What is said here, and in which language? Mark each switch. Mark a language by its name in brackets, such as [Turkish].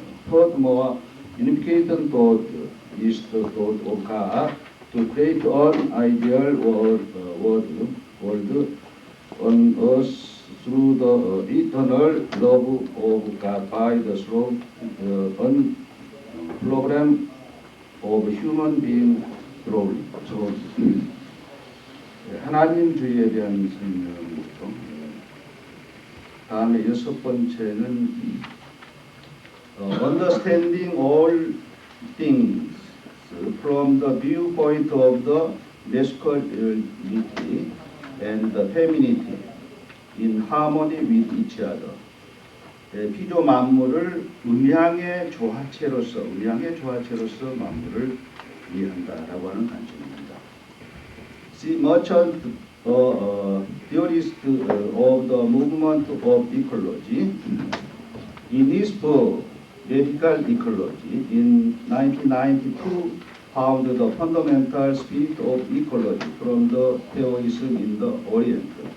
[English] Furthermore, unification thought is the thought of God to create an ideal world on earth through the eternal love of God by the strong program of human being glory. [Korean] 하나님주의에 대한 설명이죠. 다음에 여섯 번째는 [English] understanding all things from the viewpoint of the masculinity and the femininity in harmony with each other. [Korean] 피조 만물을 음양의 조화체로서 만물을 이해한다라고 하는 관점입니다. [English] See, merchant theorist of the movement of ecology, in his book Radical Ecology in 1992, found the fundamental spirit of ecology from the Taoism in the Orient.